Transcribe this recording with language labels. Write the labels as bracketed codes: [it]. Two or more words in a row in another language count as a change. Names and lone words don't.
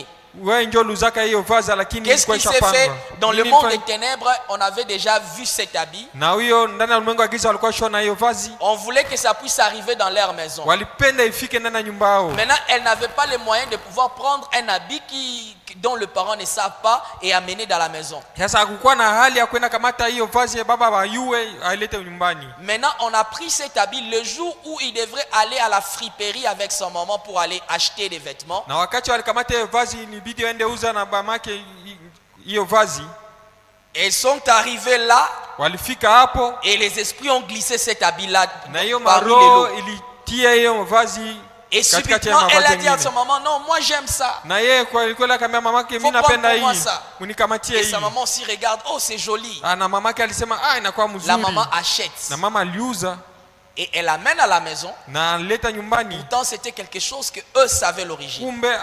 [fr] Qu'est-ce qui s'est fait dans le monde des ténèbres? On avait déjà vu cet habit. On voulait que ça puisse arriver dans leur maison. Maintenant, elle n'avait pas les moyens de pouvoir prendre un habit qui dont le parent ne savent pas et amener dans la maison. [sw] Sasa hakukuwa na hali ya kwenda kamata hiyo vazi ya baba bayue ailete nyumbani. [fr] Maintenant, on a pris cet habit le jour où il devrait aller à la friperie avec son maman pour aller acheter des vêtements. [sw] Na wakati walikamata hiyo vazi ni bidi aende uza na mamake hiyo vazi. [fr] Ils sont arrivés là. [sw] Walifika hapo. [fr] Et les esprits ont glissé cet habit là. [sw] Na hiyo maro ilitia hiyo vazi. [fr] Et subitement, elle a dit à son maman, non, moi j'aime ça. Faut et sa maman aussi regarde, oh c'est joli. La maman achète. Et elle amène à la maison. Pourtant c'était quelque chose que eux savaient l'origine.